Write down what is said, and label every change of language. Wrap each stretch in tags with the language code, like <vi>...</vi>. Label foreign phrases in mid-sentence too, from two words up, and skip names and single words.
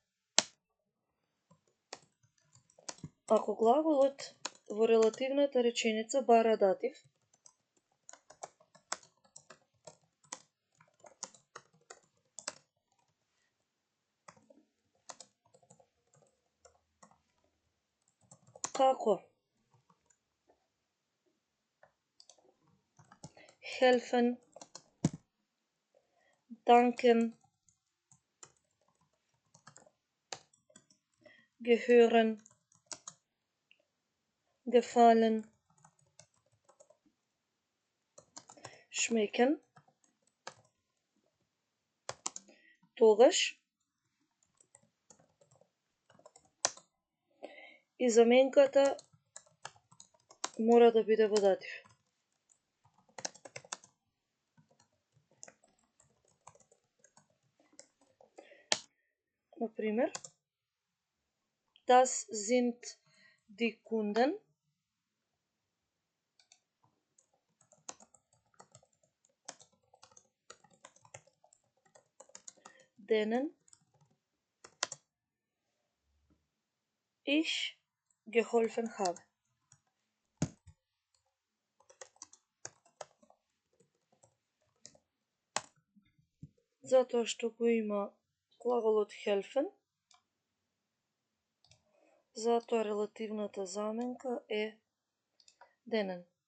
<mk>Ако глаголот во релативната реченица бара датив, како</mk> <de>helfen, danken, gehören, gefallen, schmecken,</de> <mk>тогаш и заменката мора да биде во датив. Например,</mk> <de>das sind die Kunden, denen ich geholfen habe.</de> <mk>Затоа што го има глаголот helfen, затоа релативната заменка е denen.</mk>